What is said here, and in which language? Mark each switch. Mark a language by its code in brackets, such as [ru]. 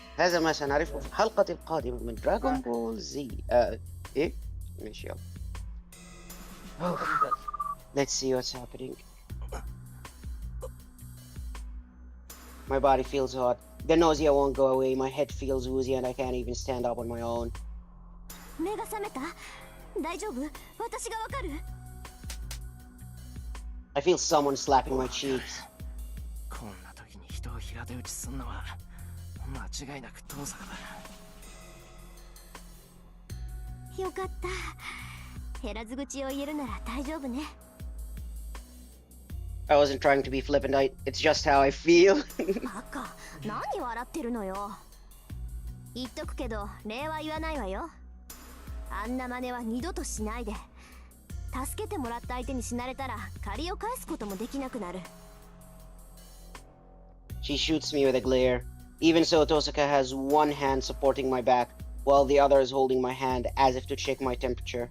[ar] هذا ما سنعرفه في الحلقة القادمة من دراغون بول زي. ايه؟ ماشي يلا. [en] Let's see what's happening. My body feels hot. The nausea won't go away. My head feels woozy and I can't even stand up on my own. [ja] 目が覚めた？大丈夫？私がわかる？ [en] I feel someone slapping my cheeks. [ja] こんな時に人を平手打ちすんのは間違いなく遠坂だ。よかった。減らず口を言えるなら大丈夫ね。 [en] I wasn't trying to be flippant. It's just how I feel. [ja] バカ、何笑ってるのよ。言っとくけど、礼は言わないわよ。あんな真似は二度としないで。助けてもらった相手に死なれたら借りを返すこともできなくなる。 [en] She shoots me with a glare. Even so, Tosaka has one hand supporting my back, while the other is holding my hand as if to check my temperature.